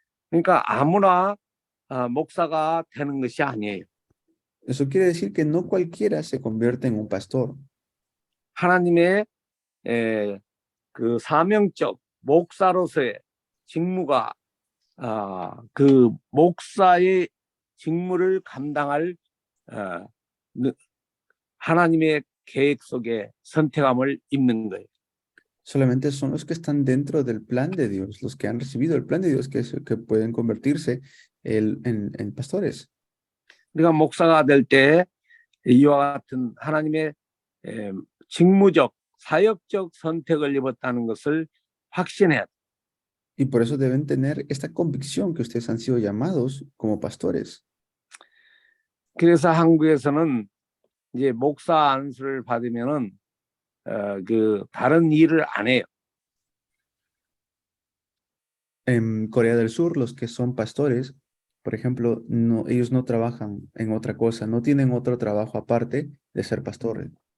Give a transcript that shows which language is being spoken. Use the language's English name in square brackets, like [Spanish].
[Korean] 그러니까 아무나 목사가 되는 것이 아니에요. [Spanish] Eso quiere decir que no cualquiera se convierte en un pastor. [Korean] 하나님의 그 사명적 목사로서의 직무가 그 목사의 직무를 감당할 하나님의 계획 속에 선택함을 입는 거예요. [Spanish] Solamente son los que están dentro del plan de Dios, los que han recibido el plan de Dios, que pueden convertirse en pastores. [Korean] 우리가 목사가 될 때 이와 같은 하나님의 직무적, 사역적 선택을 입었다는 것을 확신해야 돼. [Spanish] Y por eso deben tener esta convicción que ustedes han sido llamados como pastores. [Korean] 그래서 한국에서는 이제 목사 안수를 받으면은 그 다른 일을 안 해요. [Spanish] En Corea del Sur, los que son pastores, por ejemplo, no, ellos no trabajan en otra cosa, no tienen otro trabajo aparte de ser pastores.